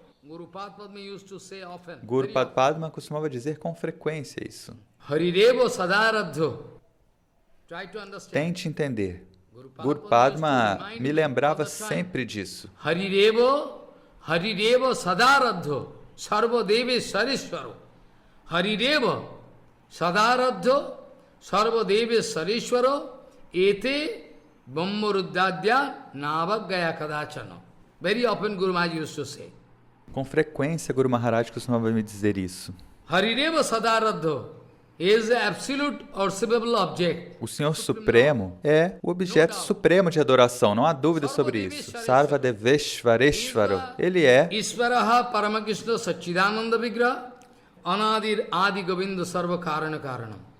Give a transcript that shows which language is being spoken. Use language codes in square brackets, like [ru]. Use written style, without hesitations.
[en] Guru Padma used to say often. [pt] Guru Padma costumava dizer com frequência isso. [sa] Harireva Sadaradhya. [en] Try to understand. [pt] Tente entender. Guru Padma me lembrava sempre disso. [sa] Harireva Sadaradhya Sarvadeve Sarishwaro. Harireva Sadaradhya Sarvadeve Sarishwaro Ete Brahmarudyadya Navagaya Kadachana. [en] Very often Guru Maharaj used to say. [pt] Com frequência Guru Maharaj costumava me dizer isso. [sa] Harireva Sadaradhya [en] is the absolute worshipable object. [pt] O Senhor Supremo é o objeto supremo de adoração, não há dúvida sobre isso. [sa] Sarvadeveshvareshvaro, [pt] ele é [sa] Isvaraha Paramakishna Satchidananda Vigraha Anadir Adi Govinda Sarva Karana Karanam.